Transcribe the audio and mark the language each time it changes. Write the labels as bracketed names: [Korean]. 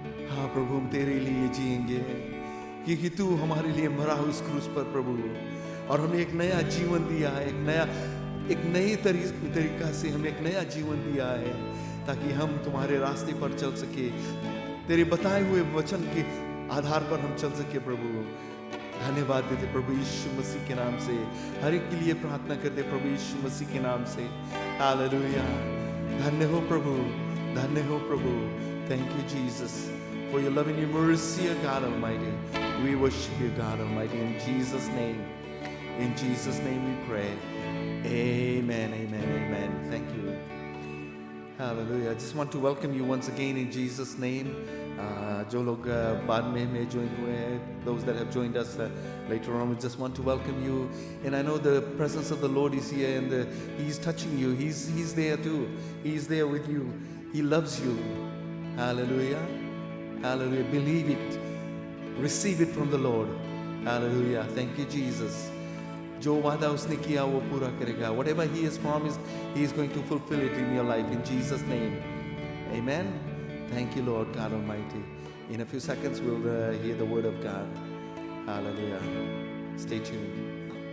[Hindi] हाँ प्रभु, हम तेरे लिए जिएंगे, क्योंकि तू हमारे लिए मरा उस क्रूस पर प्रभु, और हमें एक नया जीवन दिया है, एक नई तरीका से हमें एक नया जीवन दिया है, ताकि हम तुम्हारे रास्ते पर चल सके, तेरे बताए हुए वचन के आधार पर हम चल सके प्रभु। धन्यवाद देते प्रभु यीशु मसीह के नाम से, हर एक के लिए प्रार्थना करते प्रभु यीशु मसीह के नाम से। हालेलुया। धन्य हो प्रभु, धन्य हो प्रभु। [English] Thank you Jesus for your love and your mercy, O God Almighty. We worship you, God Almighty, in Jesus' name. In Jesus' name we pray. Amen, amen, amen. Thank you. Hallelujah. I just want to welcome you once again in Jesus' name. [Hindi] जो लोग बाद में हमें join हुए हैं, [English] those that have joined us later on, we just want to welcome you. And I know the presence of the Lord is here, and He's touching you. He's there too. He's there with you. He loves you. Hallelujah. Hallelujah. Believe it. Receive it from the Lord. Hallelujah. Thank you, Jesus. [Hindi] जो वादा उसने किया वो पूरा करेगा. [English] Whatever He has promised, He is going to fulfill it in your life in Jesus' name. Amen. Thank you, Lord God Almighty. In a few seconds, we'll hear the word of God. Hallelujah. Stay tuned.